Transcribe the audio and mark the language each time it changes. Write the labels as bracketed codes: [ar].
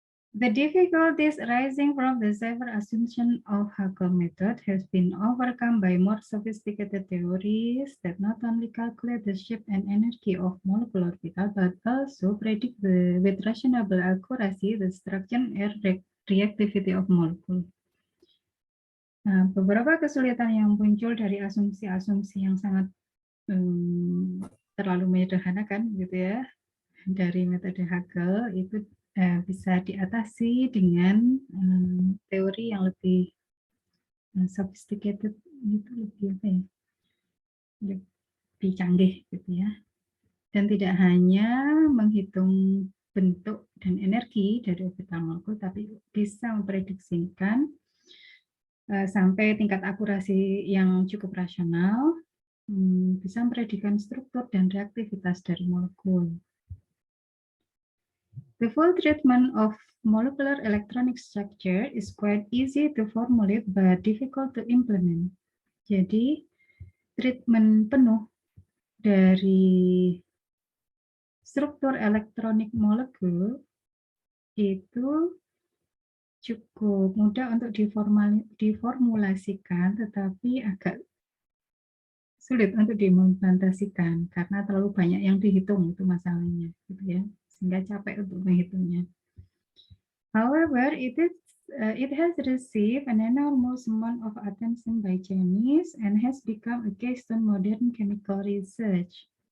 [en] The difficulties arising from the several assumptions of Hugel method has been overcome by more sophisticated theories that not only calculate the shape and energy of molecular orbital, but also predict with reasonable accuracy the structure and reactivity of molecule. [id] Nah, beberapa kesulitan yang muncul dari asumsi-asumsi yang sangat terlalu menyederhanakan, gitu ya, dari metode Hugel itu bisa diatasi dengan teori yang lebih sophisticated, itu lebih apa ya, lebih canggih gitu ya, dan tidak hanya menghitung bentuk dan energi dari orbital molekul, tapi bisa memprediksikan sampai tingkat akurasi yang cukup rasional, bisa memprediksikan struktur dan reaktivitas dari molekul. [en] The full treatment of molecular electronic structure is quite easy to formulate but difficult to implement. [id] Jadi, treatment penuh dari struktur elektronik molekul itu cukup mudah untuk diformulasikan, tetapi agak sulit untuk diimplementasikan karena terlalu banyak yang dihitung, itu masalahnya, gitu ya, sehingga capek untuk menghitungnya. [en] However, it has received an enormous amount of attention by chemists and has become a keystone modern chemical research.